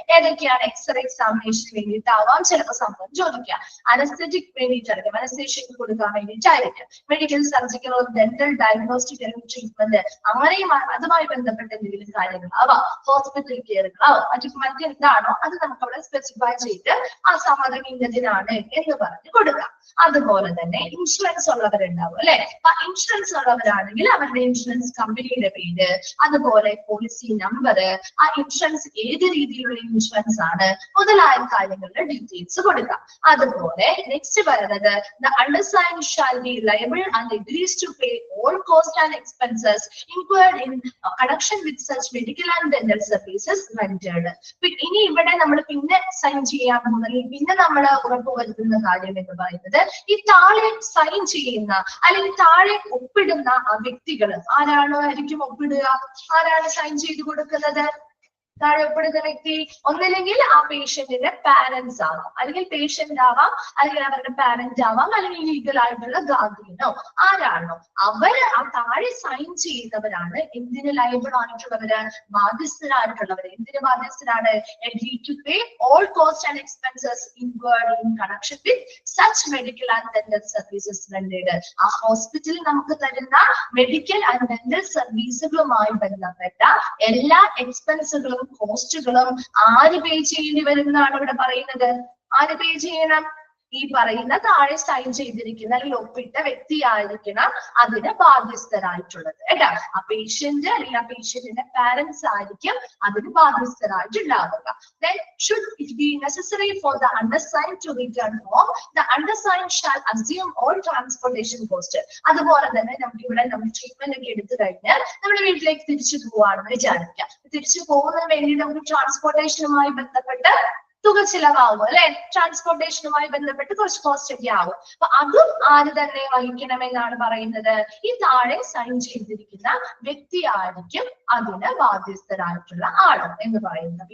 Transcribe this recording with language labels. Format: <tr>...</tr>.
<ml>ഏതൊക്കെയാണ്, എക്സ്റേ എക്സാമിനേഷന് വേണ്ടിയിട്ടാവാം ചിലപ്പോൾ സമ്മതം ചോദിക്കാം, അനസ്തെറ്റിക് വേണ്ടിയിട്ടായിരിക്കും, അനസ്തേഷ്യക്ക് കൊടുക്കാൻ വേണ്ടിയിട്ടായിരിക്കും, medical surgical dental diagnostic treatment അങ്ങനെയും അതുമായി ബന്ധപ്പെട്ട എന്തെങ്കിലും കാര്യങ്ങൾ ആവാം, ഹോസ്പിറ്റൽ കെയറുകളാവും, മറ്റെന്താണോ അത് നമുക്ക് അവിടെ സ്പെസിഫൈ ചെയ്ത് ആ സമ്മതം ഇന്നതിനാണ് എന്ന് പറഞ്ഞ് കൊടുക്കാം. അതുപോലെ തന്നെ ഇൻഷുറൻസ് ഉള്ളവരുണ്ടാവും അല്ലെ. അപ്പൊ ഇൻഷുറൻസ് ഉള്ളവരാണെങ്കിൽ അവരുടെ ഇൻഷുറൻസ് കമ്പനിയുടെ പേര്, അതുപോലെ പോളിസി നമ്പർ, ആ ഇൻഷുറൻസ് ഏത് രീതിയിലുള്ള ഇൻഷുറൻസ് ആണ് മുതലായ കാര്യങ്ങളുടെ ഡീറ്റെയിൽസ് കൊടുക്കാം. അതുപോലെ നെക്സ്റ്റ് പറയുന്നത്,</ml> <en>the undersigned shall be liable and agrees to pay all costs and expenses incurred in connection with such medical and dental services rendered.</en> <ml>ഇനി ഇവിടെ നമ്മൾ പിന്നെ സൈൻ ചെയ്യാൻ പോകുന്ന, പിന്നെ നമ്മൾ ഉറപ്പുവരുത്തുന്ന കാര്യം എന്ന് പറയുന്നത്, ഈ താഴെ സൈൻ ചെയ്യുന്ന അല്ലെങ്കിൽ താഴെ ഒപ്പിടുന്ന ആ വ്യക്തികൾ ആരാണോ ആയിരിക്കും ഒപ്പിടുക, ആരാണ് സൈൻ ചെയ്ത് കൊടുക്കുന്നത്, താഴെ ഒപ്പിടുന്ന വ്യക്തി ഒന്നില്ലെങ്കിൽ ആ പേഷ്യന്റിന്റെ പാരന്റ്സ് ആവാം, അല്ലെങ്കിൽ പേഷ്യന്റ് ആവാം, അല്ലെങ്കിൽ അവരുടെ പാരന്റ് ആവാം, അല്ലെങ്കിൽ ലീഗൽ ആയിട്ടുള്ള ഗാർഡിയനോ ആരാണോ അവര് ആ താഴെ സൈൻ ചെയ്യുന്നവരാണ് എന്തിന് ലയബിൾ ആയിട്ടുള്ളവര്, ബാധ്യസ്ഥരായിട്ടുള്ളവര്. എന്തിന് ബാധ്യസ്ഥരാണ്,</ml> <en>agree to pay all costs and expenses incurred in connection with such medical and dental services rendered.</en> <ml>ആ ഹോസ്പിറ്റലിൽ നമുക്ക് തരുന്ന മെഡിക്കൽ ആൻഡ് ഡെന്റൽ സർവീസുകളുമായി ബന്ധപ്പെട്ട എല്ലാ എക്സ്പെൻസുകളും കോസ്റ്റുകളും ആര് പേ ചെയ്യേണ്ടി വരുന്നതാണ് ഇവിടെ പറയുന്നത്. ആര് പേ ചെയ്യണം, ഈ പറയുന്ന താഴെ സൈൻ ചെയ്തിരിക്കുന്ന അല്ലെങ്കിൽ ഒപ്പിട്ട വ്യക്തിയായിരിക്കണം അതിന് ബാധ്യസ്ഥരായിട്ടുള്ളത് കേട്ടോ. ആ പേഷ്യന്റ് അല്ലെങ്കിൽ ആ പേഷ്യന്റിന്റെ പാരന്റ്സ് ആയിരിക്കും അതിന് ബാധ്യസ്ഥരായിട്ടുണ്ടാവുക.</ml> <en>Then should it be necessary for the undersigned to return home, the undersigned shall assume all transportation cost.</en> <ml>അതുപോലെ തന്നെ നമുക്ക് ഇവിടെ നമ്മൾ ട്രീറ്റ്മെന്റ് ഒക്കെ എടുത്തു കഴിഞ്ഞാൽ നമ്മുടെ വീട്ടിലേക്ക് തിരിച്ചു പോവാണെന്ന് വിചാരിക്കാം. തിരിച്ചു പോകുന്നതിന് വേണ്ടി നമുക്ക് ട്രാൻസ്പോർട്ടേഷനുമായി ബന്ധപ്പെട്ട് തുക ചിലവാകും അല്ലെ, ട്രാൻസ്പോർട്ടേഷനുമായി ബന്ധപ്പെട്ട് കുറച്ച് കോസ്റ്റ് ഒക്കെ ആവും. അപ്പൊ അതും ആര് തന്നെ വഹിക്കണമെന്നാണ് പറയുന്നത്, ഈ താഴെ സൈൻ ചെയ്തിരിക്കുന്ന വ്യക്തിയായിരിക്കും അതിന് ബാധ്യസ്ഥരായിട്ടുള്ള ആള് എന്ന് പറയുന്നത്.</ml>